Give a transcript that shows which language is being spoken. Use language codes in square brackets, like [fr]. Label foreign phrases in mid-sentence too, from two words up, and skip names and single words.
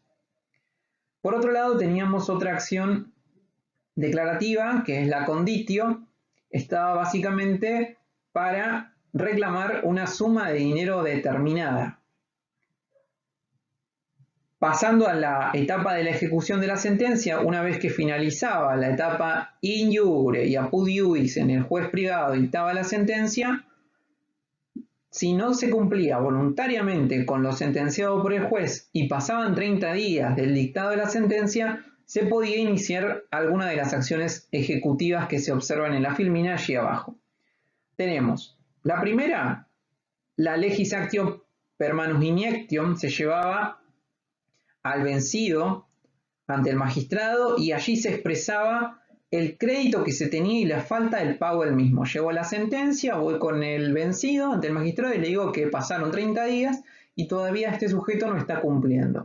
[es] Por otro lado, teníamos otra acción declarativa, que es la conditio. estaba básicamente para reclamar una suma de dinero determinada. Pasando a la etapa de la ejecución de la sentencia, una vez que finalizaba la etapa [la] in iure [es] y [la] apud iuris [es] en el juez privado dictaba la sentencia, si no se cumplía voluntariamente con lo sentenciado por el juez y pasaban 30 días del dictado de la sentencia, se podía iniciar alguna de las acciones ejecutivas que se observan en la filmina allí abajo. Tenemos la primera, la [la] legis actio per manus iniectium, [es] se llevaba al vencido ante el magistrado y allí se expresaba el crédito que se tenía y la falta del pago del mismo. Llevo la sentencia, voy con el vencido ante el magistrado y le digo que pasaron 30 días y todavía este sujeto no está cumpliendo.